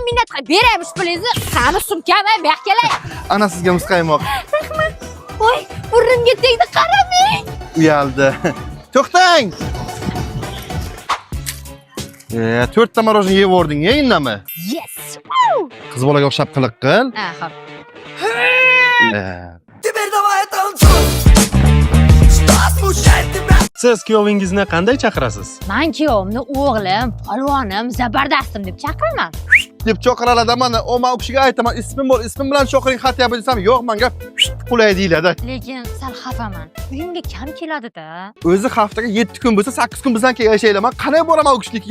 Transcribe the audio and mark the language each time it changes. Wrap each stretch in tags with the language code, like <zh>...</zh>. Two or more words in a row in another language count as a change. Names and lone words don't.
<uz>Minnat qilib beraymiz pulingizni. Qani sumkami, bu yoqqa kelay. Ana sizga muzqaymoq. Voy, burnimga tegdi, qaramang. Uyaldi. To'xtang. 4 ta marojin yeb o'rding-ya, indami? Yes. Qiz bolaga o'xshab qiliq qil. Ha, xo'p.</uz> <ru>Теперь давай танцуй. Что смущает тебя?</ru> <uz>Siz kuyovingizni qanday chaqirasiz? Men kuyovimni o'g'lim, polvonim, zabardastim deb chaqiraman. Deb chaqiralar mana, o men u kishiga aytaman, ismim bor, ismim bilan chaqiring, xat yozib desam, yo'q, menga qulay deyiladi. Lekin sal xafaman. Uyimga kam keladi-da. O'zi haftaga 7 kun bo'lsa, 8 kun bizdan keyin yashaylar. Men qanday boraman u kishinikiga?</uz>